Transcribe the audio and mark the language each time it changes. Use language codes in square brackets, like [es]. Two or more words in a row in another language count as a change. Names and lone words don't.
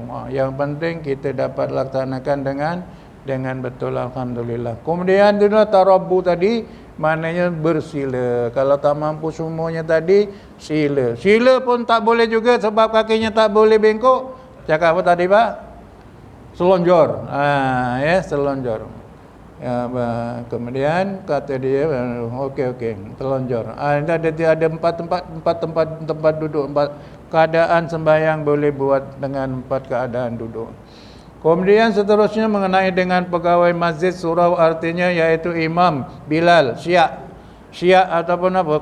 [ms] Yang penting kita dapat laksanakan dengan betul, alhamdulillah. Kemudian itu tarabbu tadi maknanya bersila. Kalau tak mampu semuanya tadi sila. Sila pun tak boleh juga sebab kakinya tak boleh bengkok. Cakap apa tadi Pak? Selonjor. Ya, selonjor. Kemudian kata dia okey telonjor. Ada 4 tempat duduk, 4 keadaan sembahyang boleh buat dengan 4 keadaan duduk. Kemudian seterusnya mengenai dengan pegawai masjid, surau artinya yaitu imam, Bilal, Syiah ataupun apa?